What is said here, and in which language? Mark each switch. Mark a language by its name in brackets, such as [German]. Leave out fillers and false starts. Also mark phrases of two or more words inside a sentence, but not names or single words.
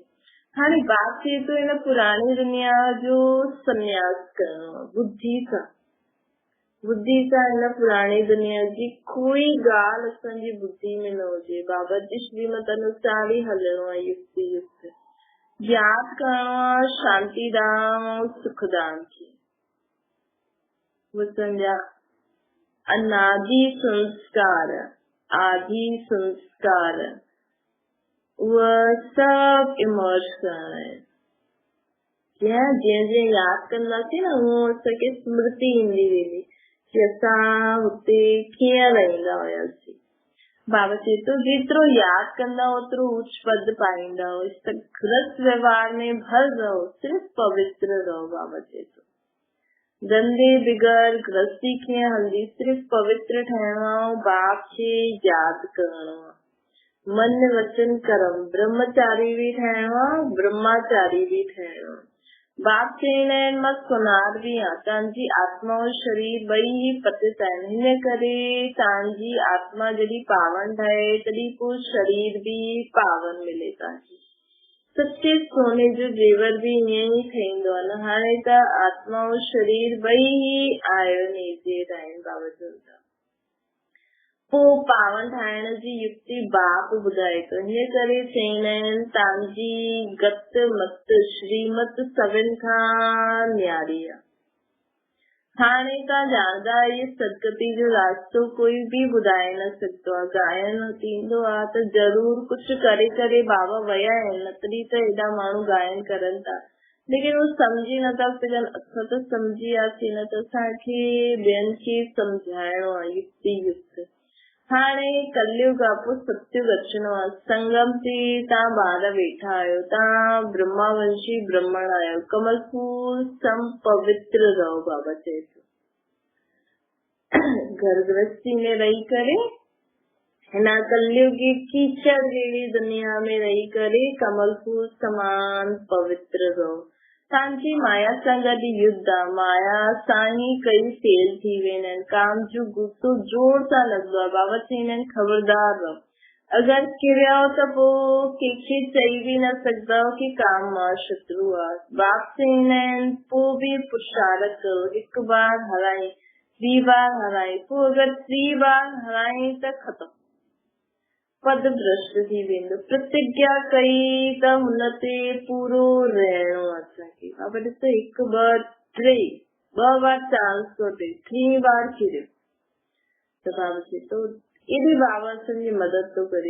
[Sindhi] हाणे बाप चए तो हिन पुराणी दुनिया जो संन्यास करणो आहे बुद्धि सां। बुद्धि सां हिन पुराणी दुनिया जी कोई ॻाल्हि असांजी बुद्धि में न हुजे। बाबा जी श्रीमत अनुसार ई हलणो आहे युक्ति युक्त। यादि करणो आहे शांतिधाम ऐं सुखधाम खे। वो सम्झा अनादि संस्कार, आदि संस्कार, उहा सभु इमर्ज करणा आहिनि। जीअं जीअं यादि कंदासीं न, हूअं असांखे स्मृति ईंदी वेंदी कि असां हुते कीअं रहंदा हुयासीं। बाबा चए तो जेतिरो यादि कंदा ओतिरो उच्च पद पाईंदा। [Hindi] गृहस्थ व्यवहार में भर रहो, सिर्फ पवित्र रहो। [Sindhi] बाबा चए तो गंदे बिगर गृहस्थी कीअं हलंदी, सिर्फ पवित्र ठहिणो आहे, बाप खे यादि करणो आहे। मन वचन कर्म, ब्रह्मचारी भी ठहिणो आहे, ब्रह्माचारी भी ठहिणो आहे। बाप चईंदा आहिनि मां सुनार भी आहियां। तव्हांजी आत्मा और शरीर ॿई ही पतित आहिनि। हिन करे तव्हांजी आत्मा जॾहिं पावन ठहे तॾहिं पोइ शरीर भी पावन मिले तव्हांखे। सच्चे सोने जो जेवर भी ईअं ई ठहींदो आहे न। हाणे त आत्मा और शरीर ॿई ही आयोनेजिड आहिनि बाबा चवनि था। पोइ पावन ठाहिण जी युक्ति बाप ॿुधाए थो। हिन करे चईंदा आहिनि तव्हांजी गत मत श्रीमत सभिनि खां न्यारी आहे। हाणे तव्हां ॼाणंदा इहे सदगति जो रास्तो कोई बि ॿुधाए न सघंदो आहे। गायन थींदो आहे त ज़रूर कुझु करे करे बाबा विया आहिनि, तॾहिं त हेॾा माण्हू गायन करनि था। लेकिन उहो सम्झी नथा सघनि। असां त सम्झी वियासीं न, त असांखे ॿियनि खे सम्झाइणो आहे युक्ति युक्त। हाणे कलयुग आपो सतयुग अचणो आहे। संगम ते तव्हां ॿार वेठा आहियो, तव्हां ब्रह्मावंशी ब्राह्मण आहियो। कमल फूल सम पवित्र रहो, बाबा चए थो। घर गृहस्थी में रही करे हिन कलयुगी कीचड़ जहिड़ी दुनिया में रही करे कमल फूल समान पवित्र रहो। तव्हांजी माया सां गॾु युद्ध आहे, माया सां ई कई फेल थी वेंदा आहिनि। काम जो गुस्सो जोर सां लॻंदो आहे। बाबा चवंदा आहिनि ख़बरदार रहो, अगरि किरियो त पोइ कंहिंखे चई बि न सघंदव कि काम मां शत्रु आहे। बाप चवंदा आहिनि पोइ बि पुरुषार्थ करो, हिकु बार हराई, 3 बार हराई, पोइ अगरि 3 बार हराई त ख़तमु, पद भ्रष्ट थी वेंदो। प्रतिज्ञा कई त हुन ते पूरो रहणो असांखे। बाबा ॾिसो 1 2 3 2 बार चांस थो ॾे, 3 बार किरियो त बाबा चए थो एॾे बाबा असांजी मदद थो करे।